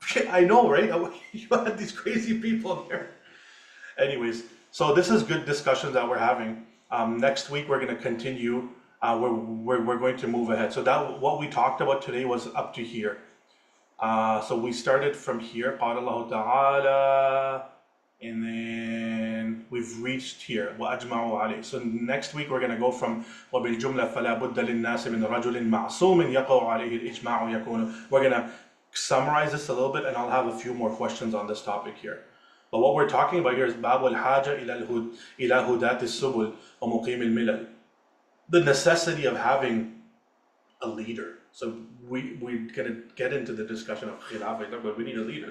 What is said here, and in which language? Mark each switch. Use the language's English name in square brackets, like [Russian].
[English] I know, right? You had these crazy people there. Anyways, so this is good discussions that we're having. Next week we're going to continue. We're going to move ahead. So that what we talked about today was up to here. So we started from here, [Arabic] قال الله تعالى, [English] and then we've reached here, [Arabic] وأجمعوا عليه. [English] So next week we're going to go from [Arabic] وبالجملة فلا بد للناس من رجل معصوم يقع عليه الإجماع يكون. [English] We're going to summarize this a little bit, and I'll have a few more questions on this topic here. But what we're talking about here is [Arabic] باب الحاجة إلى هداة السبل ومقيم الملل. [English] The necessity of having a leader. So we're gonna get into the discussion of khilafah, but we need a leader.